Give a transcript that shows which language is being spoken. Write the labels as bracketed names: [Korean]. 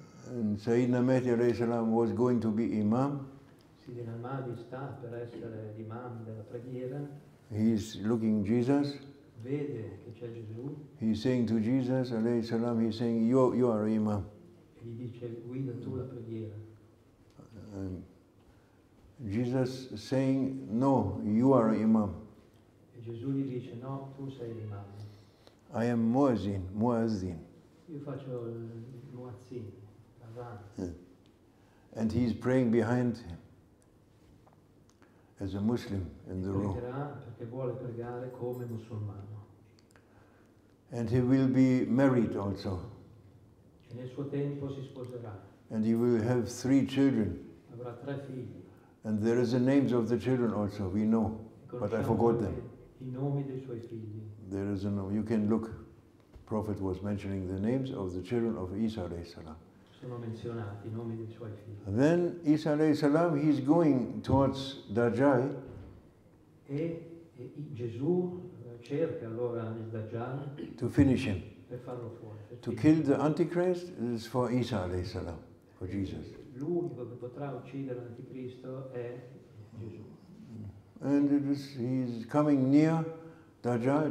[English] And Sayyidina Mahdi alayhi salam was going to be Imam. [Italian] Sidina al-Mahdi sta per essere l'imam della preghiera, [English] He is looking Jesus. [Italian] vede che c'è Gesù [English] He is saying to Jesus alayhi salam, he is saying, you are Imam. [Italian] e gli dice guida tu la preghiera. [English] And Jesus saying, no, you are Imam. [Italian] E Gesù gli dice no, tu sei l'imam. [English] I am Muazzin. [Italian] Io faccio il muazzin, l'azan. [English] And he is praying behind him as a Muslim in the room. [Italian] Pregherà perché vuole pregare come musulmano. [English] And he will be married also. [Italian] E nel suo tempo si sposerà. [English] And he will have 3 children. [Italian] Avrà 3 figli. [English] And there is the names of the children also, we know, but I forgot them. [Italian] I nomi dei suoi figli. [English] There is you can look, Prophet was mentioning the names of the children of Isa alayhi salam. [Italian] Sono menzionati i nomi dei suoi figli. [English] Then Isa alayhi salam, he is going towards Dajjal. [Italian] E Gesù cerca allora il Dajjal [English] To finish him. [Italian] per farlo fuori. [English] To kill the Antichrist is for Isa alayhi salam, for Jesus. [Italian] L'unico che potrà uccidere l'Anticristo è Gesù. [English] And he is coming near Dajjal.